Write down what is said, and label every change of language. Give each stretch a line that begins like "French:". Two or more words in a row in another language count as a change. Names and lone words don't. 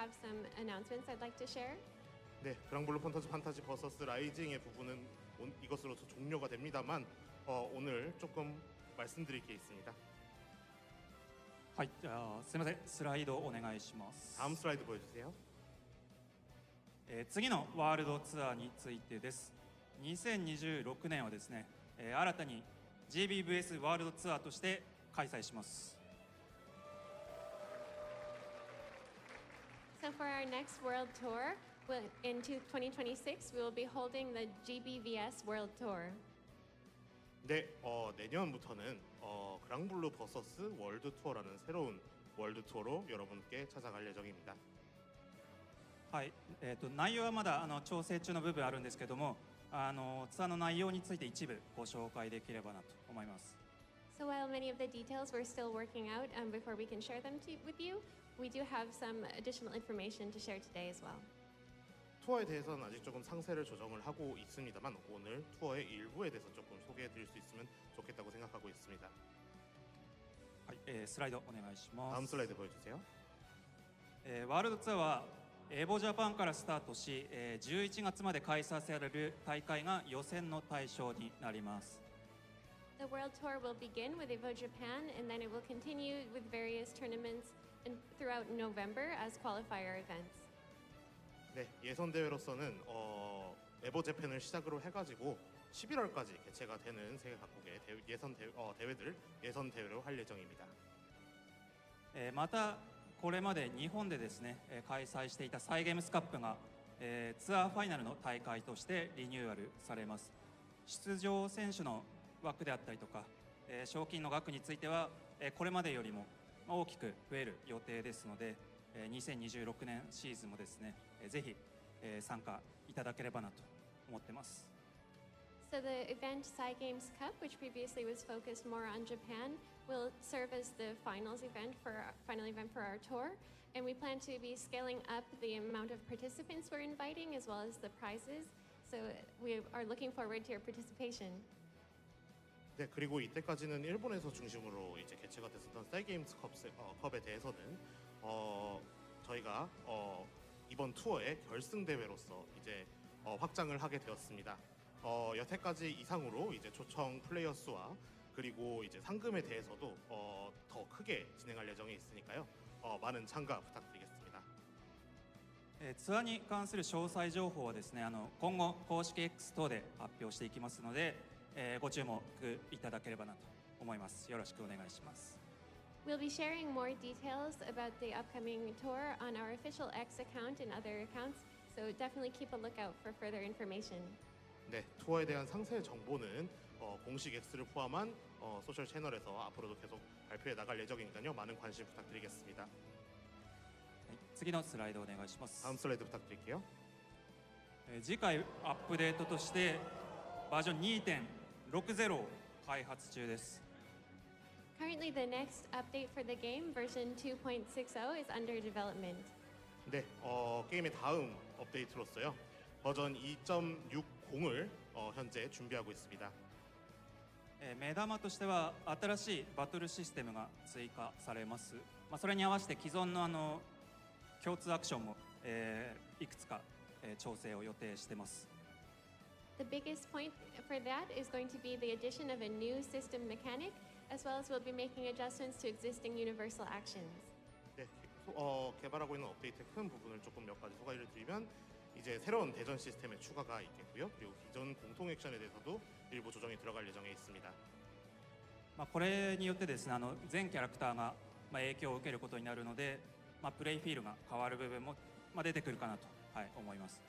English: have some announcements I'd like to share.
Korean: 네, 그랑블루 판타지 버서스 라이징의 부분은 이것으로서 종료가 됩니다만 오늘 조금 말씀드릴 게 있습니다.
Japanese: はい、じゃあすみません、スライドお願いします。
Korean: 다음 슬라이드 보여주세요.
Japanese: 次のワールドツアーについてです。2026年はですね、新たに GBVS ワールドツアーとして開催します。
English: So for our next world tour, in 2026, we will be holding the GBVS World Tour.
Korean: 네, 내년부터는 그랑블루 버서스 월드 투어라는 새로운 월드 투어로 여러분께 찾아갈 예정입니다.
Japanese: はい、内容はまだ調整中の部分あるんですけども、ツアーの内容について一部ご紹介できればなと思います。
English: So while many of the details we're still working out before we can share them with you, we do have some additional information to share today as well.
Korean: 투어에 대해서는 아직 조금 상세를 조정을 하고 있습니다만 오늘 투어의 일부에 대해서 조금 소개해드릴 수 있으면 좋겠다고 생각하고 있습니다.
Japanese: はい、スライドお願いします。
Korean: 다음 슬라이드 보여주세요.
Japanese: ワールドツアーはエボジャパンからスタートし、11月まで開催される大会が予選の対象になります。
English: The world tour will begin with Evo Japan, and then it will continue with various tournaments throughout November as qualifier events.
Korean: 네, 예선 대회로서는 에보 재팬을 시작으로 해가지고 11월까지 개최가 되는 세계 각국의 대회들 예선 대회로 할 예정입니다.
Japanese: またこれまで日本でですね、開催していたサイゲームスカップが、ツアーファイナルの大会としてリニューアルされます。出場選手の枠であったりとか、賞金の額については、これまでよりも大きく増える予定ですので、2026年シーズンもですね、ぜひ参加いただければなと思ってます。
English: So the event Psy Games Cup, which previously was focused more on Japan, will serve as the final event for our tour, and we plan to be scaling up the amount of participants we're inviting as well as the prizes. So we are looking forward to your participation.
Korean: 네, 그리고 이때까지는 일본에서 중심으로 이제 개최가 됐었던 사이게임스 컵에 대해서는 저희가 이번 투어의 결승 대회로서 이제 확장을 하게 되었습니다. 여태까지 이상으로 이제 초청 플레이어 수와 그리고 이제 상금에 대해서도 더 크게 진행할 예정에 있으니까요. 많은 참가 부탁드리겠습니다.
Japanese: ツアーに関する詳細情報はですね、今後公式 X 等で発表していきますので、ご注目いただければなと思います。よろしくお願いします。
English: We'll be sharing more details about the upcoming tour on our official X account and other accounts, so definitely keep a lookout for further information.
Korean: 네, 투어에 대한 상세 정보는 공식 X를 포함한 소셜 채널에서 앞으로도 계속 발표해 나갈 예정이니까요. 많은 관심 부탁드리겠습니다.
Japanese: 次のスライドお願いします。
Korean: 다음 슬라이드 부탁드릴게요.
Japanese: 次回アップデートとしてバージョン 2.60 を開発中です。
English: Currently, the next update for the game, version 2.60, is under development.
Korean: 네, 게임의 다음 업데이트로서요. 버전 2.60을 현재 준비하고 있습니다.
Japanese: 目玉としては新しいバトルシステムが追加されます。それに合わせて既存の共通アクションも、いくつか、調整を予定しています。
English: The biggest point for that is going to be the addition of a new system mechanic, as well as we'll be making adjustments to existing universal actions.
Korean: 네, 개발하고 있는 업데이트의 큰 부분을 조금 몇 가지 소개를 드리면 이제 새로운 대전 시스템의 추가가 있겠고요. 그리고 기존 공통 액션에 대해서도 일부 조정이 들어갈 예정에 있습니다.
Japanese: これによってですね、全キャラクターが影響を受けることになるので、プレイフィールが変わる部分も出てくるかなと思います。